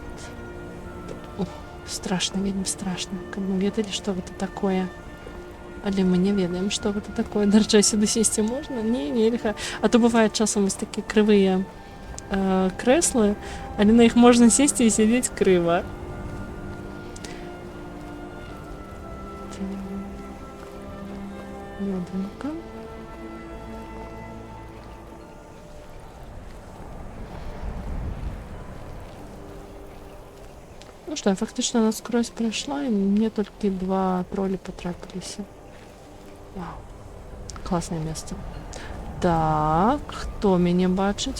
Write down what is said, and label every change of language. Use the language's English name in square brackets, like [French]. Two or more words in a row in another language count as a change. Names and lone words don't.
[Belarusian] Ух, страшна, вельмі страшна. Каб мы ведалі, што гэта такое. Але мы не ведаем, што гэта такое. Дарэчы, сюды сесці можна? Не, нельга. А то бывае часам вось такія крывыя крэслы, але на іх можна сесці і сядзець крыва. [Russian] Ладненько. Ну что, я фактично насквозь пройшла, и мне только 2 тролля потрапились. Вау. Классное место. Так, [Belarusian] хто мяне бачыць?